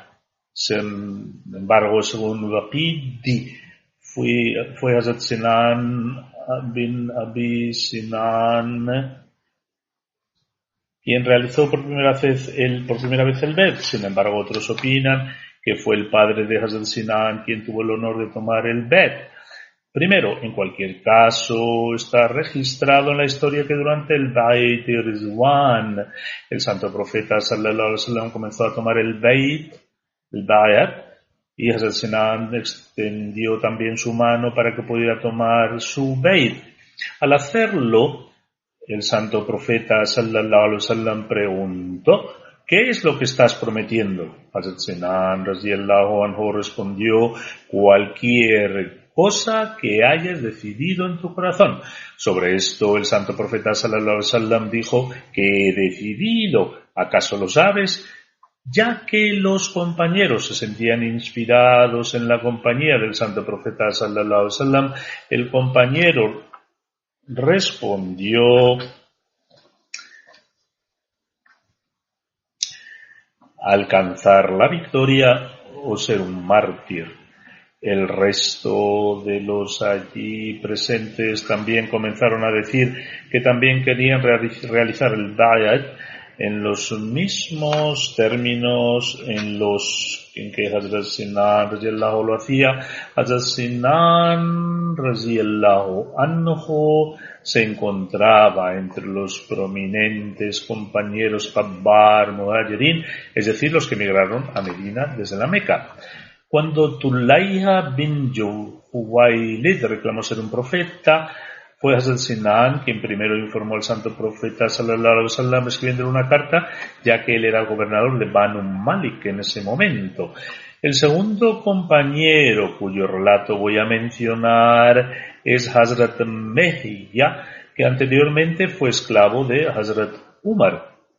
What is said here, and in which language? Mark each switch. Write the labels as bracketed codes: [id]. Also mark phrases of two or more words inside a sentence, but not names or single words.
[es] Sin embargo, según Waqidi, fue Hazrat Sinan bin Abi Sinan quien realizó por primera vez el Bet. Sin embargo, otros opinan que fue el padre de Hazrat Sinan quien tuvo el honor de tomar el Bet. Primero, en cualquier caso, está registrado en la historia que durante el Beit Rizwan, el santo profeta [ar] صلى الله عليه وسلم [es] comenzó a tomar el Bayat, y Hazrat Sinan extendió también su mano para que pudiera tomar su Beit. Al hacerlo, el santo profeta [ar] صلى الله عليه وسلم [es] preguntó: ¿qué es lo que estás prometiendo? Hazrat Sinan [ar] رضي الله عنه [es] respondió: cualquier cosa que hayas decidido en tu corazón. Sobre esto el santo profeta [ar] صلى الله عليه وسلم [es] dijo: ¿qué he decidido? ¿Acaso lo sabes? Ya que los compañeros se sentían inspirados en la compañía del santo profeta [ar] صلى الله عليه وسلم, [es] el compañero respondió: alcanzar la victoria o ser un mártir. El resto de los allí presentes también comenzaron a decir que también querían realizar el Bayat en los mismos términos en que Hazrat Sinan radiyallahu lo hacía. Hazrat Sinan [ar] رضي الله عنه [es] se encontraba entre los prominentes compañeros Jabbar Muhajirin, es decir, los que emigraron a Medina desde la Meca. Cuando Tulayha bin Juwaylid reclamó ser un profeta, fue Hazrat Sinan quien primero informó al santo profeta [ar] صلى الله عليه وسلم [es] escribiendo una carta, ya que él era el gobernador de Banu Malik en ese momento. El segundo compañero cuyo relato voy a mencionar es Hazrat Mehya, que anteriormente fue esclavo de Hazrat Umar.